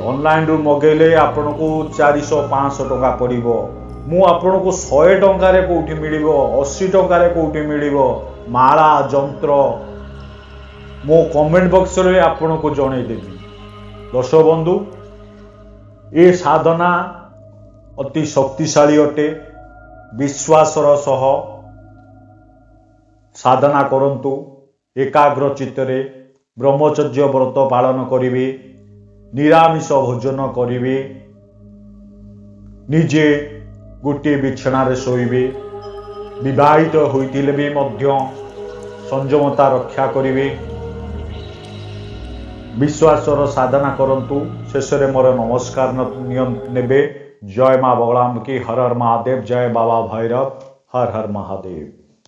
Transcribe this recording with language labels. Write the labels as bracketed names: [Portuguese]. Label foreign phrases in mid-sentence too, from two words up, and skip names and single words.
[Odia] ଅନଲାଇନ ରୁ ମଗେଲେ ଆପଣ କୁ 400-500 ଟଙ୍କା ପଡ଼ିବ। ମୁଁ ଆପଣ କୁ 100 ଟଙ୍କା ରେ କୋଠି ମିଳିବ, 80 ଟଙ୍କା ରେ କୋଠି ମିଳିବ ମାଳା ଯନ୍ତ୍ର, ମୋ [English] comment box [Odia] ରେ ଆପଣ କୁ ଜଣାଇ ଦେବି। ଦର୍ଶକ ବନ୍ଧୁ, ଏ ସାଧନା ଅତି ଶକ୍ତିଶାଳୀ ଅଟେ। ବିଶ୍ୱାସର ସହ ସାଧନା କରନ୍ତୁ। ଏକାଗ୍ର ଚିତ୍ତରେ ବ୍ରହ୍ମଚର୍ଯ୍ୟ ବ୍ରତ ପାଳନ କରିବେ, ନିରାମିଷ ଭୋଜନ କରିବେ, ନିଜେ ଗୋଟେ ବିଛଣାରେ ଶୋଇବେ। ବିବାହିତ ହୋଇଥିଲେ ବି ମଧ୍ୟ ସଂଯମତା ରକ୍ଷା କରିବେ। ବିଶ୍ୱାସର ସାଧନା କରନ୍ତୁ। ଶେଷରେ ମୋର ନମସ୍କାର ନେବେ। ଜୟ ମାଁ ବଗଳାମୁଖୀ। ହର ହର ମହାଦେବ। ଜୟ ବାବା ଭୈରବ। ହର ହର ମହାଦେବ।